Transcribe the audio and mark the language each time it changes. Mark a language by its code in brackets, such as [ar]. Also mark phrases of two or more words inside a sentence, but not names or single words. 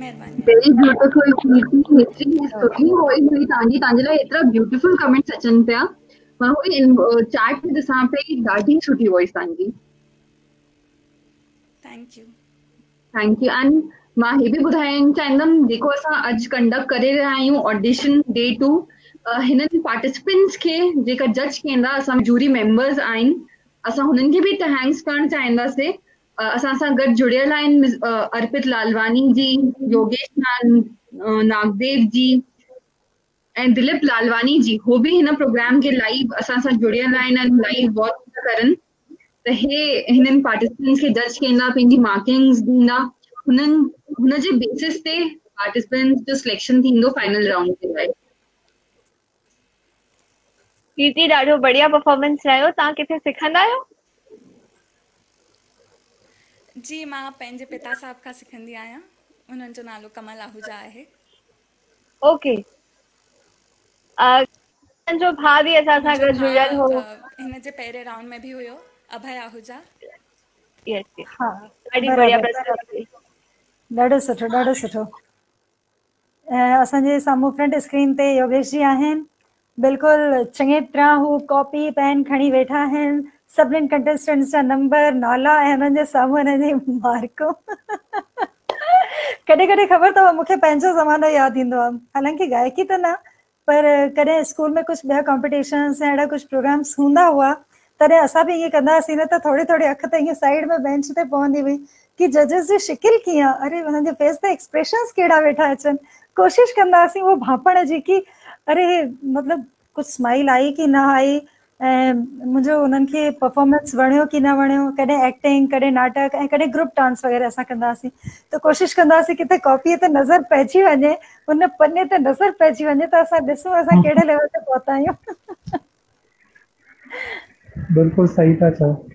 [en] very beautiful history [sd] सुठी वॉइस हुई तव्हांजी, तव्हांजे लाइ एतिरा [en] beautiful comments [sd] अचनि पिया। मां हुई चैट में ॾिसां पई, ॾाढी सुठी वॉइस तव्हांजी। [en] thank you. thank you. [sd] एंड मां हे बि ॿुधाइणु चाहींदमि जेको असां अॼु कंडक्ट करे रहिया आहियूं [en] audition day 2, [sd] हिननि पार्टिसिपेंट्स खे जेका जज कंदा असां [en] jury members [sd] आहिनि, असां हुननि खे बि थैंक्स करणु चाहींदासीं। असां सां गॾु जुड़ियल आहिनि अर्पित लालवानी जी, योगेश नागदेव जी ऐं दिलीप लालवानी जी। हो बि हिन प्रोग्राम के लाइव असां सां जुड़ियल आहिनि ऐं [en] live watch [sd] था करनि। त हे हिननि पार्टिसिपेंट्स खे जज कंदा, पंहिंजी मार्किंग्स ॾींदा, हुन जे बेसिस ते पार्टिसिपेंट्स जो सिलेक्शन थींदो [en] final round [sd] के लाइ। कीर्ति, ॾाढो बढ़िया परफॉर्मेंस रहियो। तव्हां किथे सिखंदा आहियो? जी मां पंहिंजे पिता साहब खां सिखंदी आहियां, उन्हनि जो नालो कमल आहूजा आहे। ओके। जो भाउ बि असां सां गॾु जुड़ियल हो, हिन जे पहिरें राउंड में बि हुयो, अभय आहूजा। यस हा, ॾाढी बढ़िया प्रस्तुति। ॾाढो सुठो, ॾाढो सुठो। असांजे साम्हूं [en] front screen [sd] ते योगेश जी आहिनि, बिल्कुलु चङी तरह हू [en] copy pen [sd] खणी वेठा आहिनि, सभिनीनि कंटेस्टेंट्स जा नंबर, नाला ऐं हुननि जे साम्हूं हिननि जी मार्कूं। कॾहिं कॾहिं ख़बर अथव मूंखे पंहिंजो ज़मानो यादि ईंदो आहे, हालांकि गायकी त न, पर कॾहिं स्कूल में कुझु ॿिया कॉम्पिटिशन्स ऐं अहिड़ा कुझु प्रोग्राम्स हूंदा हुआ, तॾहिं असां बि ईअं कंदा हुआसीं न, त थोरी थोरी अखि त ईअं साइड में बेंच ते पवंदी हुई कि जजिस जी शिकिल कीअं, अरे हुननि जे फेस ते एक्सप्रेशन्स कहिड़ा वेठा अचनि, कोशिशि कंदा हुआसीं उहो भांपण जी कि अरे मतिलबु कुझु स्माइल आई कि न आई, ऐं मुंहिंजो उन्हनि खे परफॉर्मेंस वणियो कि न वणियो। कॾहिं एक्टिंग, कॾहिं नाटक ऐं कॾहिं [en] group dance [sd] वग़ैरह असां कंदा हुआसीं, त कोशिशि कंदा हुआसीं किथे कॉपीअ ते नज़र पइजी वञे, उन पने ते नज़र पइजी वञे त असां ॾिसूं असां कहिड़े लेवल ते पहुता आहियूं। बिल्कुलु सही था चओ।